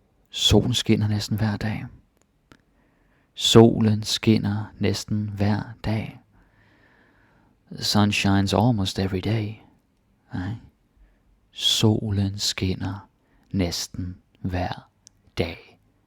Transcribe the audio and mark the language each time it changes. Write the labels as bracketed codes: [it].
[da] Solen skinner næsten hver dag. Solen skinner næsten hver dag. [en] The sun shines almost every day. Right? [da] Solen skinner næsten hver dag.